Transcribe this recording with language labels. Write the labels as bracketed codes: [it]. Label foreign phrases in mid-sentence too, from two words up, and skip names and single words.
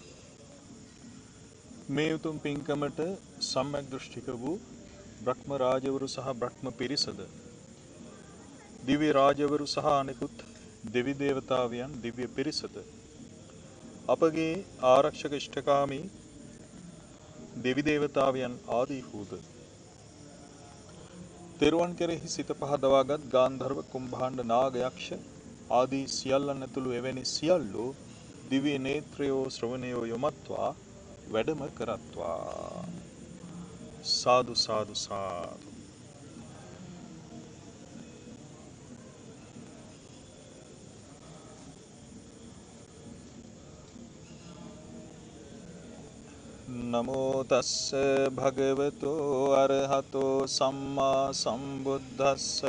[si] මේ උතුම් පින්කමට සම්‍යක් දෘෂ්ටික වූ බ්‍රහ්ම රාජවරු සහ බ්‍රහ්ම පිරිසද, දිව්‍ය රාජවරු සහ අනෙකුත් දෙවි දේවතාවයන් දිව්‍ය පිරිසද, අපගේ ආරක්ෂක ඉෂ්ඨකාමී දෙවි දේවතාවයන් ආදී වූද තෙරුවන් කෙරෙහි සිත පහදවාගත් ගාන්ධර්ව කුම්භාණ්ඩ නාග යක්ෂ ආදී සියල්ලන් ඇතුළු එවැනි සියල්ලෝ දිව්‍ය නේත්‍රයෝ ශ්‍රවණයෝ යොමත්වා වැඩම කරත්වා. සාදු සාදු සාදු. [pi] නමෝ තස්ස භගවතෝ අරහතෝ සම්මා සම්බුද්දස්ස.